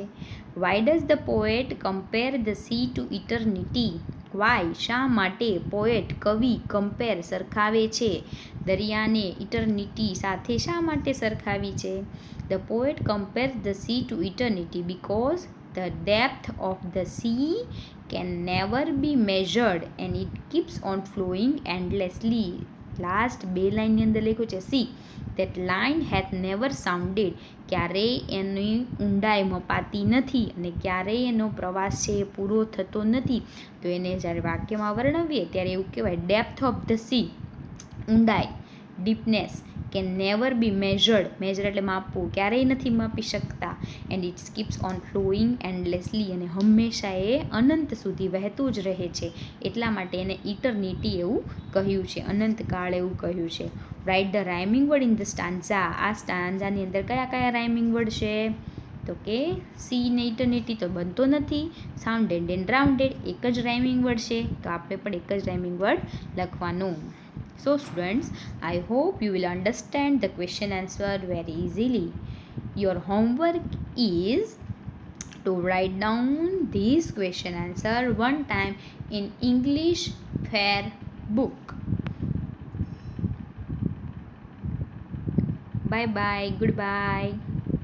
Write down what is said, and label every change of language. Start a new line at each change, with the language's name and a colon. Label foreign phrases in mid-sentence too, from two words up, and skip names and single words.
English: Why does the poet compare the sea to eternity?
Gujarati: વાય શા માટે? પોએટ કવિ કમ્પેર સરખાવે છે દરિયાને ઇટર્નિટી સાથે. શા માટે સરખાવી છે?
English: the poet compare the sea to eternity because the depth of the sea can never be measured and it keeps on flowing endlessly.
Gujarati: લાસ્ટ બે લાઇનની અંદર લખ્યું છે સી
English: that line hath never sounded.
Gujarati: ક્યારેય એની ઊંડાઈ મપાતી નથી અને ક્યારેય એનો પ્રવાસ છે એ પૂરો થતો નથી. તો એને જ્યારે વાક્યમાં વર્ણવીએ ત્યારે એવું કહેવાય
English: depth of the sea,
Gujarati: ઊંડાઈ, ડીપનેસ,
English: can never be measured.
Gujarati: મેઝર એટલે માપવું, ક્યારેય નથી માપી શકતા.
English: and it keeps on flowing endlessly,
Gujarati: અને હંમેશા એ અનંત સુધી વહેતું જ રહે છે, એટલા માટે એને ઇટર્નિટી એવું કહ્યું છે, અનંતકાળ એવું કહ્યું છે.
English: Write the rhyming word in the stanza.
Gujarati: આ સ્ટાન્ઝાની અંદર કયા કયા
English: rhyming word
Gujarati: છે? તો કે સી ને ઇટર્નિટી તો બનતો નથી.
English: sounded and rounded
Gujarati: એક જ
English: rhyming word
Gujarati: છે, તો આપણે પણ એક જ
English: rhyming word
Gujarati: લખવાનું.
English: So students, I hope you will understand the question answer very easily. Your homework is to write down this question answer one time in English Fair book. Bye bye, goodbye.